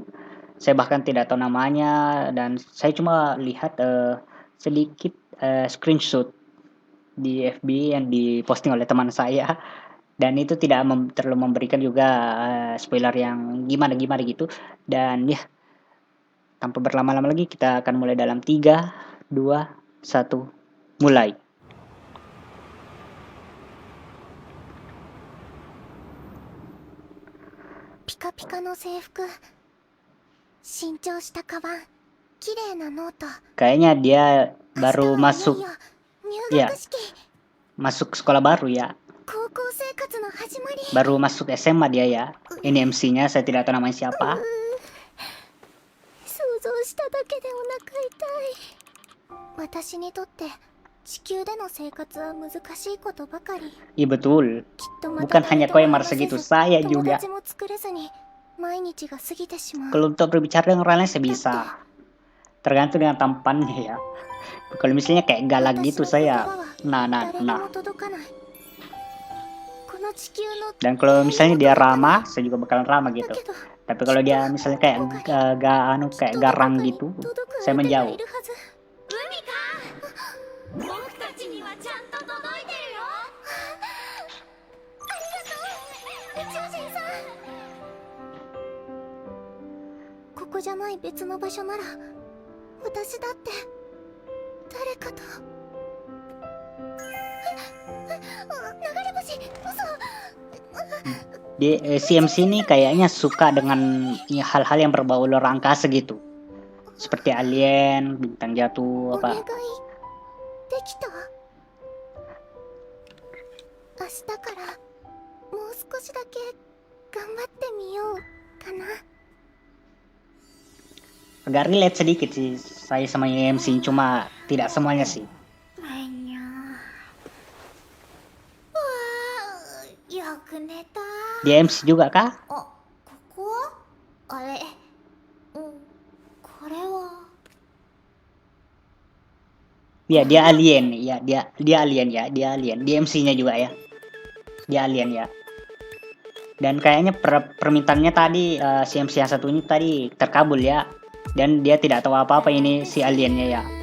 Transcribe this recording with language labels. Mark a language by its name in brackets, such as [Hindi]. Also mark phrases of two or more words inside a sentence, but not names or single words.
[Indonesian] Saya bahkan tidak tahu namanya, dan saya cuma lihat sedikit screenshot di FB yang diposting oleh teman saya, dan itu tidak terlalu memberikan juga spoiler yang gimana-gimana gitu. Dan ya, tanpa berlama-lama lagi kita akan mulai dalam 3, 2, 1, mulai. [Japanese] ピカピカの制服、新調したカバン、綺麗なノート。 [Indonesian] Kayaknya dia baru [Japanese] 明日はいよい [Indonesian] masuk [Japanese] よ入学式、 [Indonesian] masuk sekolah baru ya, [Japanese] 高校生活の始まり。 [Indonesian] baru masuk SMA dia ya. Ini MC-nya saya tidak tahu namanya siapa. [Japanese] 想像しただけでお腹痛い。私にとって地球での生活は難しいことばかり。 [Indonesian] Iya betul, [Japanese] きっとまた [Indonesian] bukan hanya kau yang merasa gitu, saya [Japanese] 友 [Indonesian] juga. [Japanese] 達も作れずに毎日が過ぎてしまう。 [Indonesian] Kalau untuk berbicara dengan orang lain saya bisa, tergantung dengan tampannya ya. Kalau misalnya kayak galak gitu saya nah. [Japanese] 誰にも届かない。この地球の [Indonesian] Dan kalau misalnya dia ramah, saya juga bakalan ramah [Japanese] だ [Indonesian] gitu. [Japanese] けど [Indonesian] Tapi kalau dia misalnya kayak kayak garang gitu, saya menjauh. [Japanese] 僕たちにはちゃんと届いてるよ。ありがとう、宇宙人さん。ここじゃない別の場所なら私だって誰かと。流れ星、嘘。 [Indonesian] Si MC ini kayaknya suka dengan hal-hal yang berbau luar angkasa gitu, seperti alien, bintang jatuh [Japanese] お [Indonesian] apa. [Japanese] 願いできた？明日からもう少しだけ頑張ってみようかな。 [Indonesian] Agak relate sedikit sih saya sama MC, cuma tidak semuanya sih. [Japanese] わあ、よく寝た。 [Indonesian] Dia MC juga kah? [Japanese] あ、ここは？あれ、これは。 [Indonesian] Ya dia alien ya, dia alien ya, dia alien. Dia MC-nya juga ya, dia alien ya. Dan kayaknya permintaannya tadi si MC yang satu ini tadi terkabul ya, dan dia tidak tahu apa-apa ini si aliennya ya.